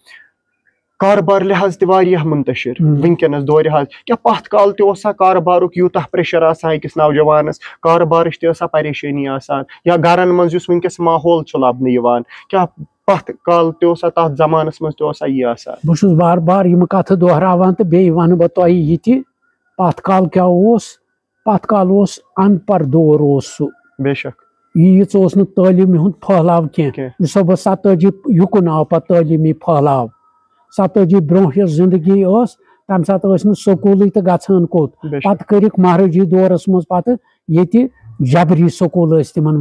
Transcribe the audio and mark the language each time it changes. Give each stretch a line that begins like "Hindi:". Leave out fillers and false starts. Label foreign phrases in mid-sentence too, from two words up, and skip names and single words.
Kashmiri: کاربار لحاظ تہِ واریاہ منتشر ونکیٚنس دورِ حال کیاہ پتھ کال تہِ اوسا کاربارُک یوٗتاہ پریشر آسان أکِس نوجوانس کاربارٕچ تہِ ٲسا پریشٲنی آسان یا گرن منٛز یُس ونکیٚس ماحول چھُ لبنہٕ یِوان کیاہ پتھ کال تہِ اوسا تتھ زمانس منٛز تہِ اوسا یہِ آسان بہٕ چھُس بار بار یِم کتھٕ دۄہراوان تہٕ بیٚیہِ ونہٕ بہٕ تۄہہِ یہِ تہِ پتھ کال کیاہ اوس پتھ کال اوس ان پڑھ دور اوس سُہ بے شک ییٖژ اوس نہٕ تعلیٖمہِ ہُنٛد پھہلاو کینٛہہ یُس صبح 47 یُکُن آو پتہٕ تعلیٖمی پھہلاو 47 برونٛہہ یۄس زندگی ٲس تمہِ ساتہٕ ٲسۍ نہٕ سکوٗلٕے تہٕ گژھان کوٚت پتہٕ کٔرِکھ مہرٲجی دورس منٛز پتہٕ ییٚتہِ جبری سکوٗل ٲسۍ تِمن